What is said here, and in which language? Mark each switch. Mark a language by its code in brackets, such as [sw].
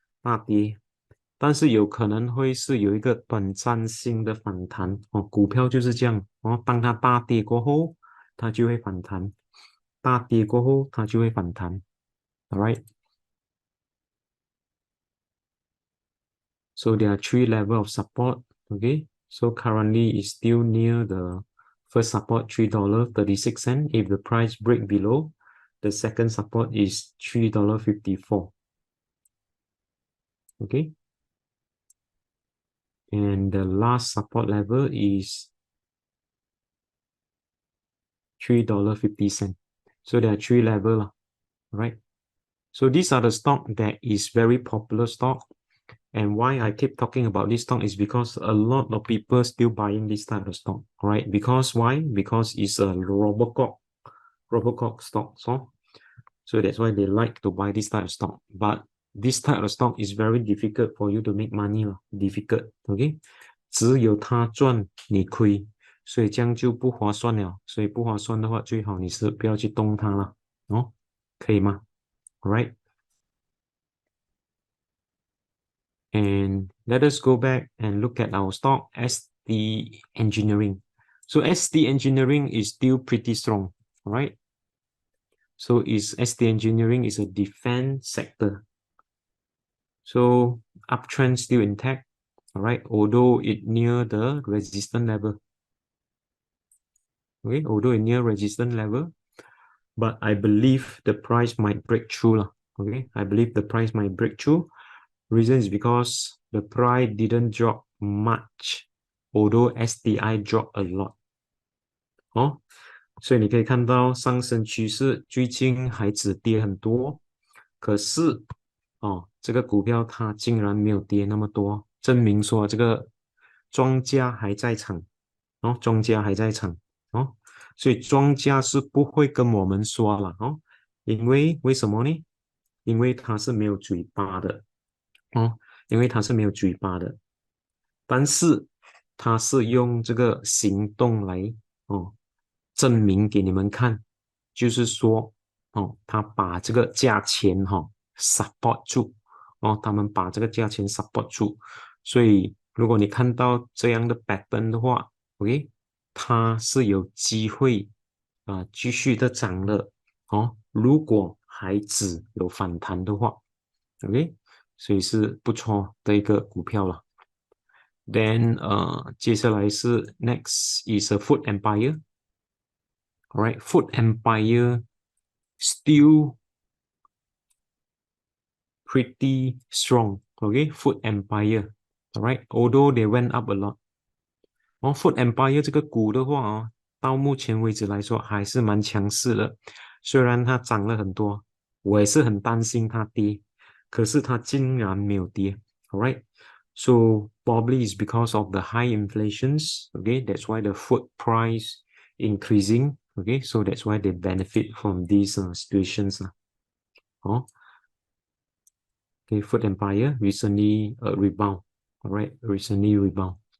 [zh] 大跌，但是有可能会是有一个短暂性的反弹哦。股票就是这样哦，当它大跌过后，它就会反弹；大跌过后，它就会反弹。 All right. [en] So there are three levels of support. Okay. So currently it's still near the first support $3.36. If the price break below, the second support is $3.54. Okay. And the last support level is $3.50. So there are three levels, right? So these are the stock that is very popular stock. And why I keep talking about this stock is because a lot of people still buying this type of stock, right? Because why? Because it's a Robocop stock. So that's why they like to buy this type of stock. But this type of stock is very difficult for you to make money. Difficult, okay? [zh] 只有它赚你亏，所以这样就不划算了。所以不划算的话，最好你是不要去动它了，哦，可以吗？ Alright. [en] And let us go back and look at our stock, SD Engineering. So SD Engineering is still pretty strong, right? So SD Engineering is a defense sector. So uptrend still intact, all right, although it near the resistance level. Okay, although it near resistance level, but I believe the price might break through. Okay, I believe the price might break through. Reason is because the price didn't drop much, although SDI dropped a lot. [zh] 哦，所以你可以看到上升趋势最近还止跌很多，可是这个股票它竟然没有跌那么多，证明说这个庄家还在场，庄家还在场，所以庄家是不会跟我们说了，为什么呢？因为他是没有嘴巴的，因为他是没有嘴巴的，但是他是用这个行动来证明给你们看，就是说他把这个价钱support 住他们把这个价钱 support 住，所以如果你看到这样的 pattern 的话，OK， 它是有机会继续的涨的如果还只有反弹的话，OK。所以是不错的一个股票了。 [en] Then [zh] 接下来是 [en] next is a food empire. Alright, food empire still pretty strong. Okay, food empire. Alright, although they went up a lot. [zh] Food empire 这个股的话到目前为止来说还是蛮强势的。虽然它涨了很多，我也是很担心它跌，可是它竟然没有跌。 [en] Alright, so probably it's because of the high inflations. Okay, that's why the food price increasing. Okay, so that's why they benefit from these situations. Okay, food empire recently rebound. Alright, recently rebound.